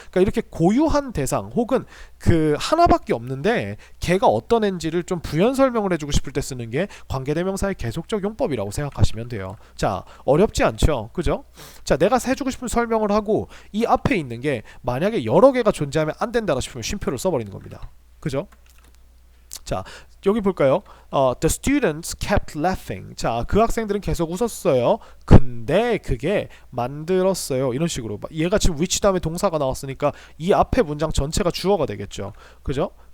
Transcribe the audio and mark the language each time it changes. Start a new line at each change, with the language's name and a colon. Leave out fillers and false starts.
Korean: 그러니까 이렇게 고유한 대상 혹은 그 하나밖에 없는데 걔가 어떤 애인지를 좀 부연 설명을 해주고 싶을 때 쓰는 게 관계대명사의 계속적 용법이라고 생각하시면 돼요. 자, 어렵지 않죠? 그죠? 자, 내가 해주고 싶은 설명을 하고 이 앞에 있는 게 만약에 여러 개가 존재하면 안 된다 싶으면 쉼표를 써버리는 겁니다. 그죠? 자, 여기 볼까요?
English: The students kept laughing.
Korean: 자, 그 학생들은 계속 웃었어요. 근데 그게 만들었어요. 이런 식으로. 얘가 지금 which 다음에 동사가 나왔으니까 이 앞에 문장 전체가 주어가 되겠죠. 그죠?